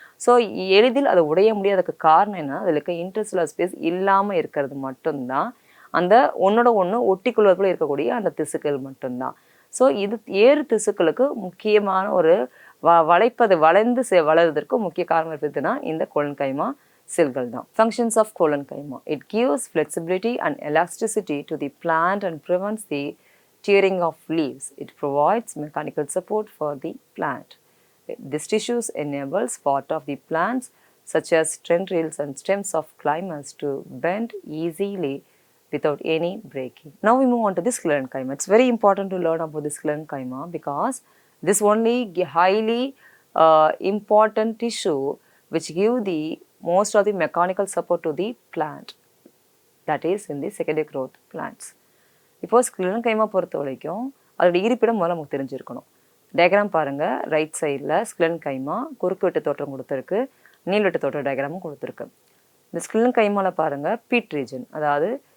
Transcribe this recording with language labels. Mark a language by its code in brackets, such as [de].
[ta] So எளிதில் அதை உடைய முடியாததுக்கு காரணம் என்ன, அதில் இருக்க இன்டர்செல்லுலர் ஸ்பேஸ் இல்லாமல் இருக்கிறது மட்டும்தான், அந்த ஒன்றோட ஒன்று ஒட்டிக்குள்ளதுக்குள்ளே இருக்கக்கூடிய அந்த திசுக்கள் மட்டும்தான். ஸோ இது ஏறு திசுக்களுக்கு முக்கியமான ஒரு வளைந்து வளர்வதற்கு முக்கிய காரணம் இருக்குதுன்னா இந்த கோலன் கைமா செல்கள் தான். [en] Functions of colon chyma. It gives flexibility and elasticity to the plant and prevents the tearing of leaves. It provides mechanical support for the plant. This tissues enables part of the plants such as tendrils and stems of climbers to bend easily without any breaking. Now we move on to the sclerenchyma. It's very important to learn about the sclerenchyma because this only highly important tissue which give the most of the mechanical support to the plant, that is in the secondary growth plants. [ta] இப்போ ஸ்க்லெரன்கைமா பொறுத்த வரைக்கும் அதோட இருப்பிடம் முதல்ல நமக்கு தெரிஞ்சிருக்கணும். Diagram பாருங்கள், right சைடில் ஸ்க்லெரன்கைமா குறுக்கு வெட்டு தோற்றம் கொடுத்துருக்கு, நீள்வெட்டு தோற்ற டயக்ராமும் கொடுத்துருக்கு. இந்த ஸ்க்லெரன்கைமாவில் பாருங்கள் பீட் ரீஜன், அதாவது